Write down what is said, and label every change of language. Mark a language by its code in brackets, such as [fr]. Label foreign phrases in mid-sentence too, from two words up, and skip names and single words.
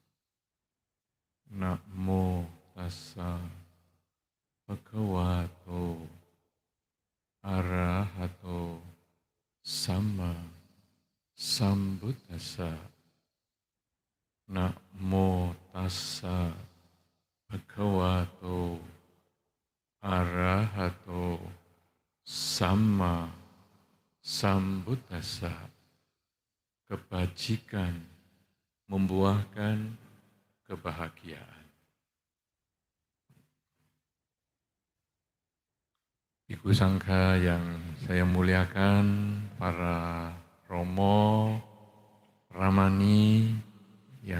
[pi] Namo tassa bhagavato arahato sama Sambuddhassa. Namo tassa bhagavato arahato sama Sambuddhassa. [id] Kebajikan membuahkan kebahagiaan. Ibu Sangha yang saya muliakan, para Romo, Ramani yang